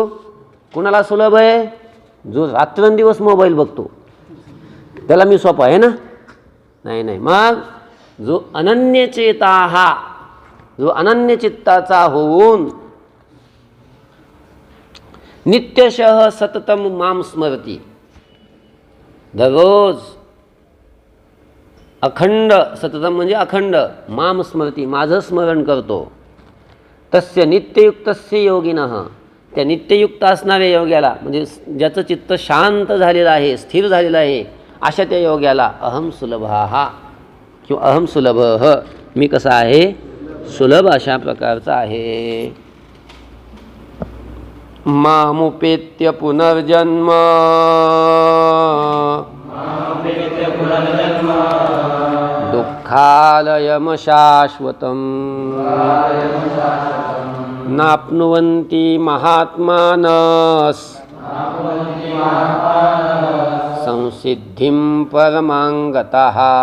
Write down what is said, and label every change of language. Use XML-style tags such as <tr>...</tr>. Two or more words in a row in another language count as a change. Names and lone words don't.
<mr>कुणाला सुलभ आहे? जो रात्रंदिवस मोबाईल बघतो त्याला मी सोपा आहे ना? नाही नाही. मग जो अनन्यचेता हा, जो अनन्य चित्ताचा होऊन</mr> <sa>नित्यशः सततम माम स्मरती,</sa> <mr>दररोज अखंड, सततम म्हणजे अखंड,</mr> <sa>माम स्मरती</sa> <mr>माझं स्मरण करतो,</mr> <sa>तस्य नित्ययुक्तस्य योगिनः,</sa> <mr>त्या नित्ययुक्त असणाऱ्या योग्याला, म्हणजे ज्याचं चित्त शांत झालेलं आहे, स्थिर झालेलं आहे, अशा त्या योग्याला</mr> <sa>अहम सुलभाः</sa> <mr>किंवा</mr> <sa>अहम सुलभः,</sa> <mr>मी कसा आहे, सुलभ अशा प्रकारचा आहे.</mr> <sa>मामुपेत्य पुनर्जन्म दुःखालयम शाश्वतम् नाप्नुवन्ति महात्मानः संसिद्धिं परमां गताः.</sa>